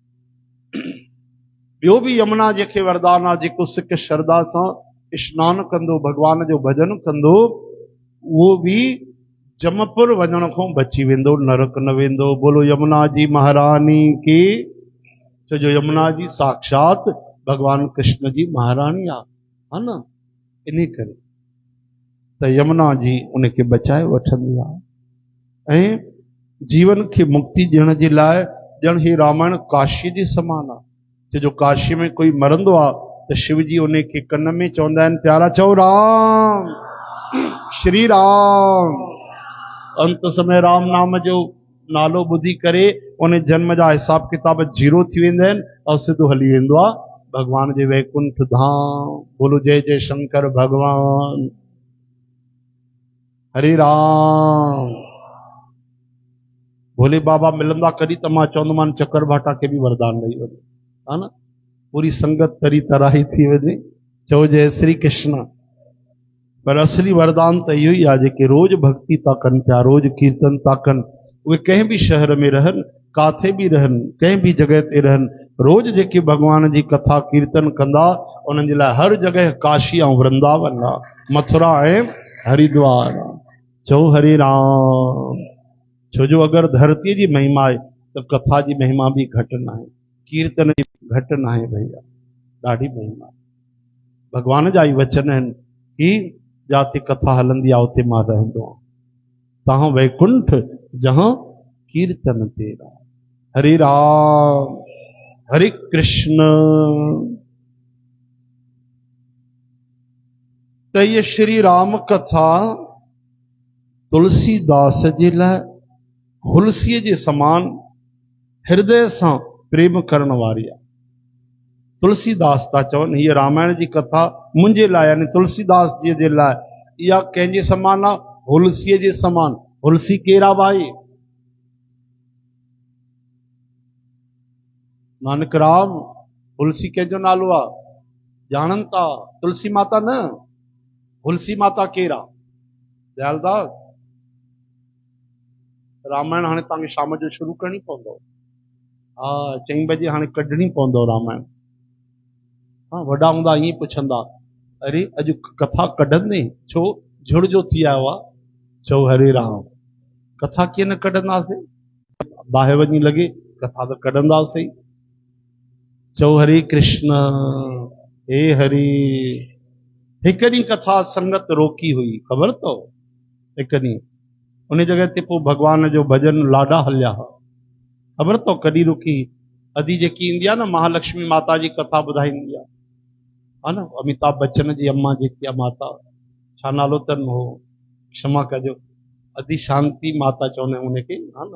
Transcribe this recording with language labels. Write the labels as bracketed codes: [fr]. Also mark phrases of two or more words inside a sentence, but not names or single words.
[sd] ॿियो बि यमुना जेके वरदान आहे, जेको सिक श्रद्धा सां स्नान कंदो, भगवान जो भजन कंदो, उहो बि जमपुर वञण खां बची वेंदो, नरक न वेंदो। [hi] बोलो यमुना जी महारानी की। [sd] जो यमुना जी साक्षात भगवान कृष्ण जी महारानी आहे न, इन करे त यमुना जी उनखे बचाए वठंदी आहे ऐं जीवन खे मुक्ति ॾियण जे लाइ ॼण ही रामायण काशी जे समान आहे। जो काशी में कोई मरंदो आहे त शिव जी उन खे कन में चवंदा आहिनि, प्यारा चओ राम श्री राम। अंत समय राम नाम जो नालो ॿुधी करे उन जन्म जा हिसाब किताब जीरो थी वेंदा आहिनि और सिधो हली वेंदो आहे भगवान जे वैकुंठ धाम। [hi] बोलो जय जय शंकर भगवान। हरे राम। [sd] भोले बाबा मिलंदा कॾहिं त मां चवंदोमान चक्कर भाटा खे बि वरदान ॾेई वञे, हा न, पूरी संगत तरी तराही थी वञे। चओ जय श्री कृष्ण। पर असली वरदान तो इहो ई आहे जेके रोज भक्ति था कनि पिया, रोज कीर्तन था कनि, उहे कंहिं बि शहर में रहनि, काथे बि रहनि, कंहिं बि जॻह ते रहनि, रोज जेके भॻवान जी कथा कीर्तन कंदा, उन्हनि जे लाइ हर जॻह काशी ऐं वृंदावन आहे, मथुरा ऐं हरिद्वार आहे। चओ हरे राम। छो जो अगरि धरतीअ जी महिमा आहे त कथा जी महिमा बि घटि न आहे, कीर्तन जी घटि न आहे भैया, ॾाढी महिमा आहे। भॻवान जा ई वचन आहिनि कि जाते कथा हलंदी आहे उते मां रहंदो आहियां, [hi] तहां वैकुंठ जहां कीर्तन तेरा। [sd] हरे राम हरे कृष्ण। त ये श्री राम कथा तुलसीदास जे लाइ हुलसीअ जे समान हृदय सां प्रेम करण वारी आहे। तुलसीदास था चवनि हीअ रामायण जी कथा मुंहिंजे लाइ यानी तुलसीदास जी जे लाइ इहा कंहिंजे समान आहे, हुलसीअ जे समान। हुलसी केरा भाई? नानक राम हुलसी कंहिंजो नालो आहे? ॼाणनि था, तुलसी माता न, हुलसी माता केरा? दयालदास। रामायण हाणे तव्हांखे शाम जो शुरू करणी पवंदव। हा 4 बजे हाणे कढणी पवंदव रामायण। हाँ वॾा हूंदा ईअं पुछंदा, अरे अॼु कथा कढंदे छो झुड़ जो थी आयो आहे? चओ हरे राम। कथा कीअं न कढंदासीं, बाहि वञी लॻे कथा त कढंदासीं। चओ हरे कृष्ण। हे हरि। हिकु ॾींहुं कथा संगत रोकी हुई, ख़बर अथव? हिकु ॾींहुं उन जॻह ते पोइ भॻवान जो भॼन लाॾा हलिया हुआ। ख़बर अथव कॾहिं रुकी? अदी जेकी ईंदी आहे न महालक्ष्मी माता जी कथा ॿुधाईंदी आहे, हा न, अमिताभ बच्चन जी अम्मा जेकी आहे माता, छा नालो अथनि हो, क्षमा कजो, अदी शांति माता चवंदा आहियूं उनखे, हा न।